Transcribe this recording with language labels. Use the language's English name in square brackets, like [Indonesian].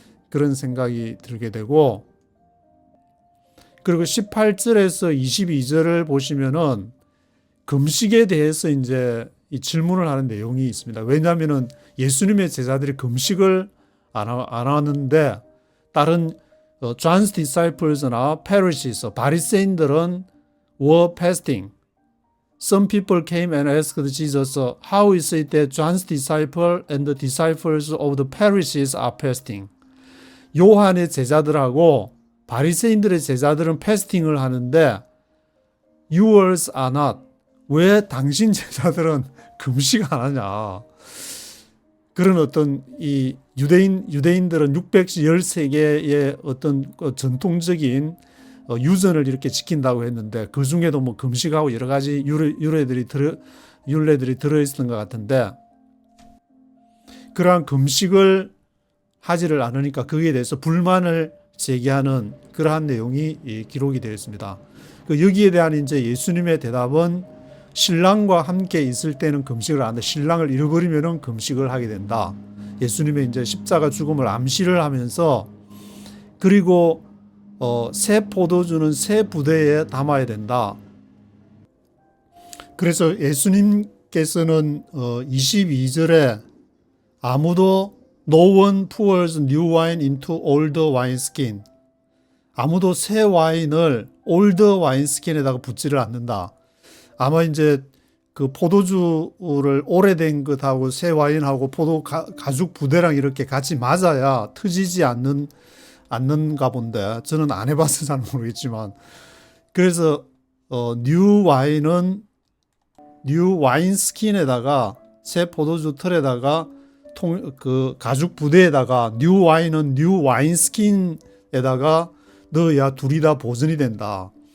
[Korean] 그런 생각이 들게 되고, 그리고 18절에서 22절을 보시면은 금식에 대해서 이제 이 질문을 하는 내용이 있습니다. 왜냐하면은 예수님의 제자들이 금식을 안 하는데, 다른 John's disciples나 Pharisees, 바리새인들은 [English] were fasting. Some people came and asked Jesus, how is it that John's disciples and the disciples of the Pharisees are fasting? [Korean] 요한의 제자들하고 바리새인들의 제자들은 패스팅을 하는데 [English] yours are not. [Korean] 왜 당신 제자들은 금식 안 하냐? 그런 어떤 이 유대인들은 613개의 어떤 전통적인 유전을 이렇게 지킨다고 했는데, 그 중에도 뭐 금식하고 여러 가지 율례들이 들어있었던 것 같은데, 그러한 금식을 하지를 않으니까 거기에 대해서 불만을 제기하는 그러한 내용이 기록이 되어 있습니다. 여기에 대한 이제 예수님의 대답은 신랑과 함께 있을 때는 금식을 하는데 신랑을 잃어버리면은 금식을 하게 된다. 예수님의 이제 십자가 죽음을 암시를 하면서 그리고 새 포도주는 새 부대에 담아야 된다. 그래서 예수님께서는 22절에 아무도 [English] No one pours new wine into old wineskin. [Korean] 아무도 새 와인을 올드 와인스킨에다가 붓지를 않는다. 아마 이제 그 포도주를 오래된 것하고 새 와인하고 포도 가죽 부대랑 이렇게 같이 맞아야 트지지 않는가 본데 저는 안 해봐서 잘 모르겠지만 그래서 뉴 와인은 뉴 와인스킨에다가 새 포도주 틀에다가 그 가죽 부대에다가 뉴 와인은 뉴 와인스킨에다가 넣어야 둘이 다 보존이 된다.